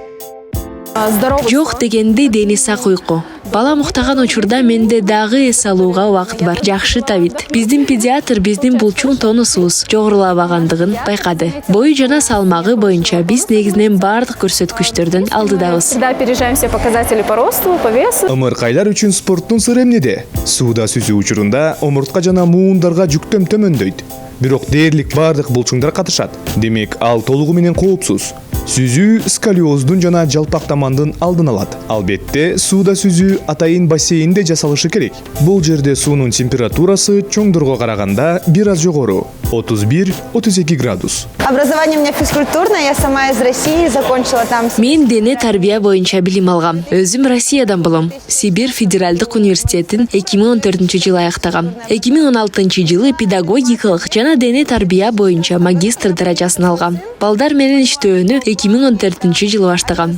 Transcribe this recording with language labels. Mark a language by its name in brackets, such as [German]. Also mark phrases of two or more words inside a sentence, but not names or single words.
[Kyrgyz] Жок дегенде дени сак уйку. Бала уктаган учурда менде дагы эс алууга убакыт бар. Жакшы табит. Биздин педиатр биздин булчуң тонусубуз жогорулабагандыгын байкады. Бою жана салмагы боюнча биз негизинен бардык көрсөткүчтөрдөн алдыдабыз. [Russian] Всегда опережаем все показатели по росту, по весу. [Kyrgyz] Ымыркайлар үчүн спорттун сыры эмнеде? Сууда сүзүү учурунда омуртка жана муундарга жүктөм төмөндөйт. бирок дээрлик бардык булчуңдар катышат. Демек, ал толугу менен коопсуз. Сүзүү сколиоздун жана жалпактамандын алдын алат. Албетте, сууда сүзүү атайын бассейнде жасалышы керек. Бул жерде суунун температурасы чоңдорго караганда бир аз жогору, 31-32 градус. [Russian] Образование у меня физкультурное, я сама из России, закончила там... [Kyrgyz] Мен дене тарбия боюнча билим алгам. Өзүм Россиядан болом. Сибирь федералдык университетин 2014-жылы аяктагам. 2016-жылы педагогикалык жана дене тарбия боюнча магистр даражасын алгам. Балдар менен иштөөнү 2014-жылы баштагам.